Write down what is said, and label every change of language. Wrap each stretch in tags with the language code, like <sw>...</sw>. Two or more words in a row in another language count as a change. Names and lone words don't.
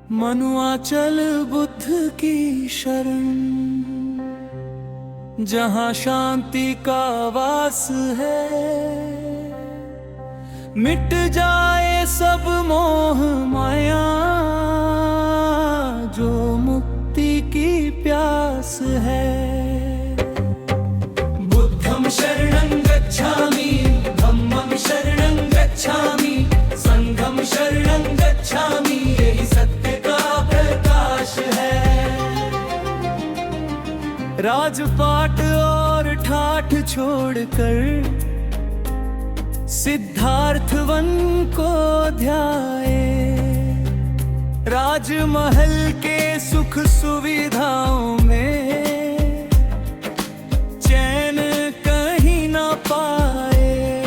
<hi>मनुआचल बुद्ध की शरण, जहाँ शांति का वास है। मिट जाए सब मोह माया, जो मुक्ति की प्यास है।</hi> <pi>बुद्धं शरणं गच्छामि, धम्मं शरणं गच्छामि, संघं शरणं गच्छामि,</pi> <hi>यही सत्य का प्रकाश है। राजपाट और ठाठ छोड़कर सिद्धार्थ वन को ध्याए। राजमहल के सुख सुविधाओं में चैन कहीं ना पाए।</hi>